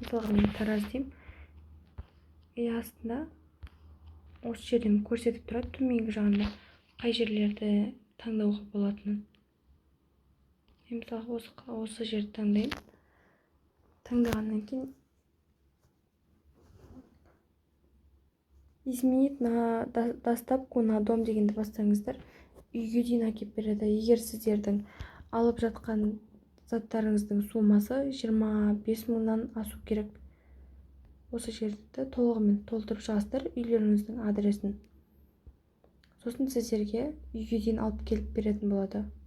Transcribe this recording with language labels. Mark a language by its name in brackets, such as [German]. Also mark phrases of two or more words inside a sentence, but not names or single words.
[Kazakh] Мысалға мен Тараз деймін. Астында осы жерден көрсетіп тұрады, төменгі жағында қай жерлерді таңдауға болатынын. Мысалы, осы жерді таңдайын. Таңдағаннан кейін [Russian] изменить на доставку на дом [Kazakh] дегенді бастаңыздар. Үйге дейін әкеп береді. Егер сіздердің алып жатқан заттарыңыздың суммасы 25 мыңнан асу керек. Осы жерді толығымен толтырып шығасыздар, үйлеріңіздің адресін. Сосын сіздерге үйге дейін алып келіп беретін болады.